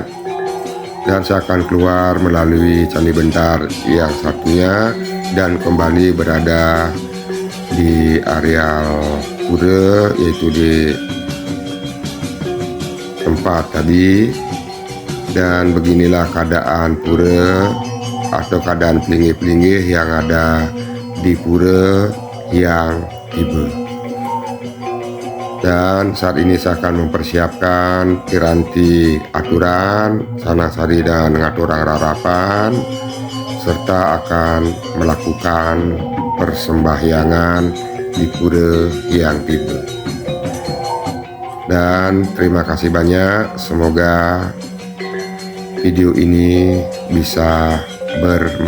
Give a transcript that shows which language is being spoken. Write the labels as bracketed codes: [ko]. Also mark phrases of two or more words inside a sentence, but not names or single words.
[id] Dan saya akan keluar melalui candi bentar yang satunya dan kembali berada di areal pura, yaitu di tempat tadi. Dan beginilah keadaan pura atau keadaan plinggih-plinggih yang ada di pura Hyang Tibo. Dan saat ini saya akan mempersiapkan piranti aturan, sanasari dan ngaturang rarapan, serta akan melakukan persembahyangan di pura Hyang Tibo. Dan terima kasih banyak, semoga video ini bisa bermanfaat.